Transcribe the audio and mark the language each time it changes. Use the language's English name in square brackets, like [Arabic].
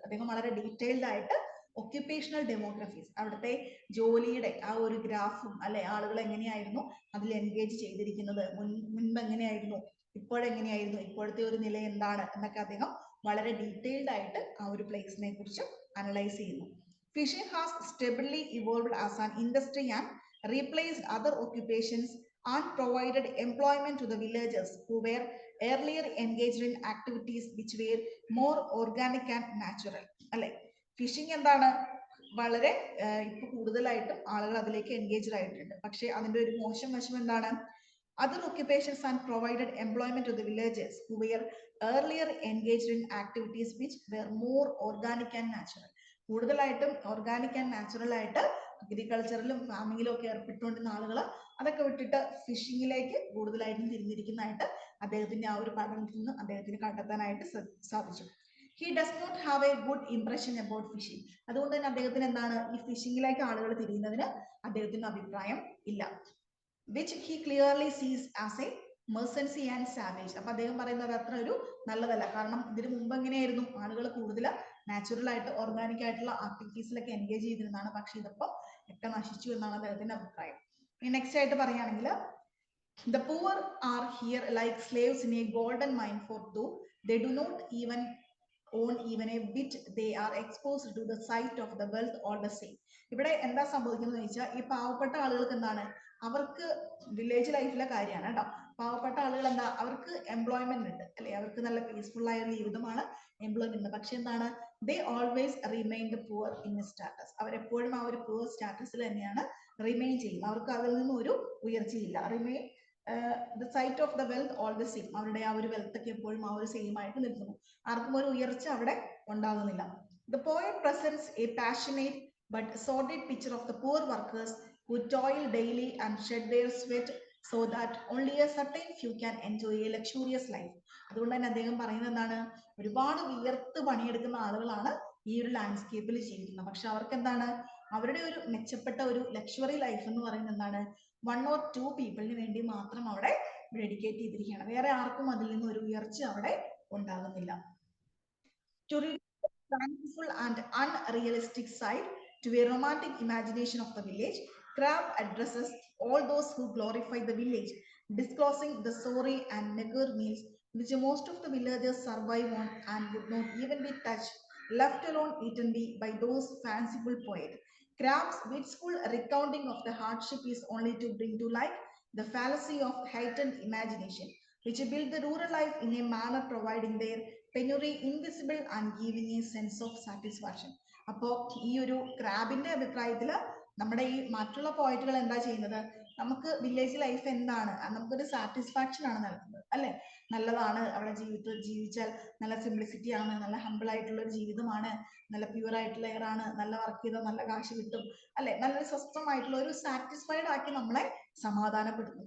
[Malayalam] അദ്ദേഹം വളരെ ഡീറ്റെയിൽഡ് ആയിട്ട് ഒക്യുപേഷണൽ ഡെമോഗ്രഫീസ്, അവിടുത്തെ ജോലിയുടെ ആ ഒരു ഗ്രാഫും അല്ലെ, ആളുകൾ എങ്ങനെയായിരുന്നു അതിൽ എൻഗേജ് ചെയ്തിരിക്കുന്നത്, മുൻപ് എങ്ങനെയായിരുന്നു, ഇപ്പോഴെങ്ങനെയായിരുന്നു, ഇപ്പോഴത്തെ ഒരു നില എന്താണ് എന്നൊക്കെ അദ്ദേഹം വളരെ ഡീറ്റെയിൽഡ് ആയിട്ട് ആ ഒരു പ്ലേസിനെ കുറിച്ച് അനലൈസ് ചെയ്യുന്നു. [English] Fishing has stably evolved as an industry and replaced other occupations and provided employment to the villagers who were earlier engaged in activities which were more organic and natural. [Malayalam] അല്ലെ, phishing എന്താണ്, വളരെ ഇപ്പൊ കൂടുതലായിട്ടും ആളുകൾ അതിലേക്ക് engaged ആയിട്ടുണ്ട്. പക്ഷെ അതിന്റെ ഒരു മോശം വശം എന്താണ്, [English] other occupations and provided employment to the villagers who were earlier engaged in activities which were more organic and natural. [Malayalam] കൂടുതലായിട്ടും ഓർഗാനിക് ആൻഡ് നാച്ചുറൽ ആയിട്ട് അഗ്രികൾച്ചറിലും ഫാമിങ്ങിലും ഒക്കെ ഏർപ്പെട്ടുകൊണ്ടിരുന്ന ആളുകൾ അതൊക്കെ വിട്ടിട്ട് ഫിഷിങ്ങിലേക്ക് കൂടുതലായിട്ടും തിരിഞ്ഞിരിക്കുന്നതായിട്ട് അദ്ദേഹത്തിന്റെ ആ ഒരു പഠനത്തിൽ നിന്ന് അദ്ദേഹത്തിന് കണ്ടെത്താനായിട്ട് സാധിച്ചു. [English] He does not have a good impression about fishing. [Malayalam] അതുകൊണ്ട് തന്നെ അദ്ദേഹത്തിന് എന്താണ്, ഈ ഫിഷിങ്ങിലേക്ക് ആളുകൾ തിരിയുന്നതിന് അദ്ദേഹത്തിന് അഭിപ്രായം ഇല്ല. [English] Which he clearly sees as a mercenary and savage. [Malayalam] അപ്പൊ അദ്ദേഹം പറയുന്നത് അത്ര ഒരു നല്ലതല്ല. കാരണം ഇതിനു മുമ്പ് എങ്ങനെയായിരുന്നു, ആളുകൾ കൂടുതൽ നാച്ചുറൽ ആയിട്ട് ഓർഗാനിക് ആയിട്ടുള്ള ആക്ടിവിറ്റീസിലൊക്കെ എൻഗേജ് ചെയ്തിരുന്നതാണ്. പക്ഷെ ഇതിപ്പോ ഒക്കെ നശിച്ചു എന്നാണ് അദ്ദേഹത്തിന്റെ അഭിപ്രായം. നെക്സ്റ്റ് ആയിട്ട് പറയുകയാണെങ്കിൽ, [English] the poor are here like slaves in a golden mine, for though they do not even own even a bit, they are exposed to the sight of the wealth all the same. [Malayalam] ഇവിടെ എന്താ സംഭവിക്കുന്നത് വെച്ചാൽ, ഈ പാവപ്പെട്ട ആളുകൾക്ക് എന്താണ്, അവർക്ക് village ലൈഫിലെ കാര്യമാണ് കേട്ടോ. പാവപ്പെട്ട ആളുകൾ എന്താ, അവർക്ക് എംപ്ലോയ്മെന്റ് ഉണ്ട് അല്ലെ, അവർക്ക് നല്ല പീസ്ഫുൾ ആയ ഒരു ജീവിതമാണ്, എംപ്ലോയ്മെന്റ്. പക്ഷെ എന്താണ്, [English] They always remain the poor in status. [Malayalam] അവരെപ്പോഴും ആ ഒരു പുവർ സ്റ്റാറ്റസിൽ തന്നെയാണ് റിമെയിൻ ചെയ്യുന്നത്. അവർക്ക് അതിൽ നിന്നും ഒരു ഉയർച്ചയില്ല. [English] Remain the sight of the wealth all the same. [Malayalam] അവരുടെ ആ ഒരു വെൽത്ത് ഒക്കെ എപ്പോഴും ആ ഒരു സെയിം ആയിട്ട് നിൽക്കുന്നു. ആർക്കും ഒരു ഉയർച്ച അവിടെ ഉണ്ടാകുന്നില്ല. [English] The poet presents a passionate but sordid picture of the poor workers who toil daily and shed their sweat so that only a certain few can enjoy a luxurious life. [Malayalam] അതുകൊണ്ട് തന്നെ അദ്ദേഹം പറയുന്നത് എന്താണ്, ഒരുപാട് വിയർത്ത് പണിയെടുക്കുന്ന ആളുകളാണ് ഈ ഒരു ലാൻഡ്സ്കേപ്പിൽ ജീവിക്കുന്നത്. പക്ഷെ അവർക്ക് എന്താണ്, അവരുടെ ഒരു മെച്ചപ്പെട്ട ഒരു ലക്ഷറി ലൈഫ് എന്ന് പറയുന്നത് എന്താണ്, 1 or 2 പീപ്പിളിന് വേണ്ടി മാത്രം അവിടെ ഡെഡിക്കേറ്റ് ചെയ്തിരിക്കുകയാണ്. വേറെ ആർക്കും അതിൽ നിന്ന് ഒരു ഉയർച്ച അവിടെ ഉണ്ടാകുന്നില്ല. [English] To reveal the fanciful and unrealistic side to a romantic imagination of the village, Crabbe addresses all those who glorify the village, disclosing the sorry and meager meals which most of the villagers survive on and would not even be touched, left alone eaten by those fanciful poets. Crabbe's wistful recounting of the hardship is only to bring to light the fallacy of heightened imagination, which build the rural life in a manner providing their penury invisible and giving a sense of satisfaction. [Malayalam] അപ്പോൾ ഈ ഒരു ക്രാബിന്റെ അഭിപ്രായത്തിൽ നമ്മുടെ ഈ മറ്റുള്ള പോയിന്റുകൾ എന്താ ചെയ്യുന്നത്, നമുക്ക് വില്ലേജ് ലൈഫ് എന്താണ്, നമുക്കൊരു സാറ്റിസ്ഫാക്ഷൻ ആണ് നൽകുന്നത് അല്ലെ, നല്ലതാണ് അവിടെ ജീവിച്ചാൽ നല്ല സിംപ്ലിസിറ്റി ആണ്, നല്ല ഹംബിൾ ആയിട്ടുള്ള ഒരു ജീവിതമാണ്, നല്ല പ്യൂർ ആയിട്ടുള്ള എയർ ആണ്, നല്ല വർക്ക് ചെയ്താൽ നല്ല കാശ് കിട്ടും അല്ലെ, നല്ലൊരു സ്വസ്ഥമായിട്ടുള്ള ഒരു സാറ്റിസ്ഫൈഡ് ആക്കി നമ്മളെ സമാധാനപ്പെടുത്തുന്നു.